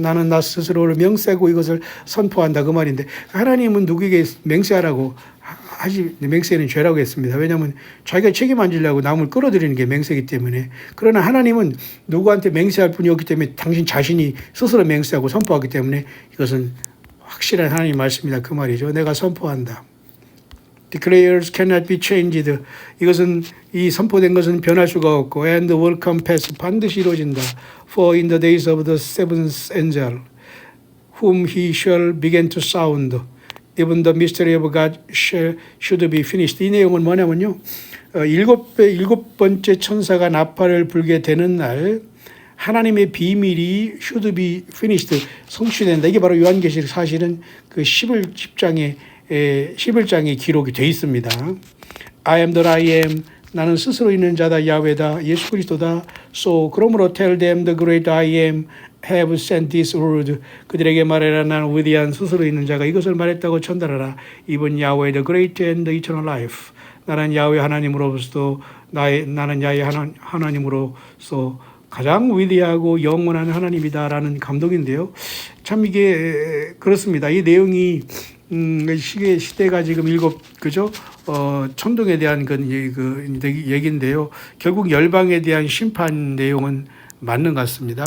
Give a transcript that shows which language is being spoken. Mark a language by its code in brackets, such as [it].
[ko] 나는 나 스스로를 명세하고 이것을 선포한다 그 말인데 하나님은 누구에게 맹세하라고 하지 맹세는 죄라고 했습니다. 왜냐하면 자기가 책임 안 지려고 남을 끌어들이는 게 맹세이기 때문에. 그러나 하나님은 누구한테 맹세할 분이 없기 때문에 당신 자신이 스스로 맹세하고 선포하기 때문에 이것은 확실한 하나님 말씀이다 그 말이죠. 내가 선포한다. [en] Declares cannot be changed. [ko] 이것은 이 선포된 것은 변할 수가 없고 [en] and will come pass [ko] 반드시 이루어진다. [en] For in the days of the seventh angel whom he shall begin to sound even the mystery of God should be finished. [ko] 이 내용은 뭐냐면요. 일곱 번째 천사가 나팔을 불게 되는 날 하나님의 비밀이 [en] should be finished [ko] 성취된다. 이게 바로 요한계시록 사실은 그 11장에 기록이 되어 있습니다. [en] I am that I am. [ko] 나는 스스로 있는 자다. 야훼다. 예수 그리스도다. [en] So [ko] 그러므로 [en] tell them the great I am have sent this word. [ko] 그들에게 말해라. 나는 위대한 스스로 있는 자가 이것을 말했다고 전달하라. [en] Even Yahweh the great and the eternal life. [ko] 나는 야훼 하나님으로부터 나는 야훼 하나님으로서 가장 위대하고 영원한 하나님이다라는 감동인데요. 참 이게 그렇습니다. 이 내용이 시대가 지금 그죠? 천둥에 대한 그 얘기인데요. 결국 열방에 대한 심판 내용은 맞는 것 같습니다.